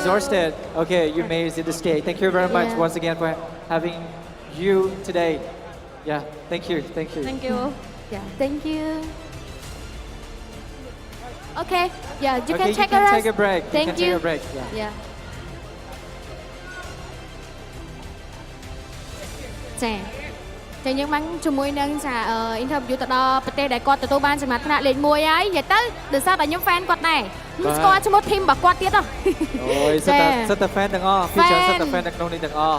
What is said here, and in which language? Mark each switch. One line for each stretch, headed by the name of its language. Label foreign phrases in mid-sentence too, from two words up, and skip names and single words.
English: exhausted. Okay, you made it to the stage. Thank you very much Yeah. once again for having you today. Yeah, thank you. Thank you. Thank you. Yeah, thank you. Okay, yeah, you Okay, can take a rest. take a break. Thank you can take a break. Yeah. Yeah.
Khmer: ចាចឹងយើងបានជាមួយនឹងចា interview ទៅដល់ប្រទេសដែលគាត់ទទួលបានចំណាត់ថ្នាក់លេខ1ហើយនិយាយទៅដោយសារតែខ្ញុំ fan គាត់ដែរខ្ញុំស្គាល់ឈ្មោះ team របស់គាត់ទៀតហ៎ អូយសិតតែ fan ទាំងអស់គឺច្រើនសិតតែ fan នៅក្នុងនេះទាំងអស់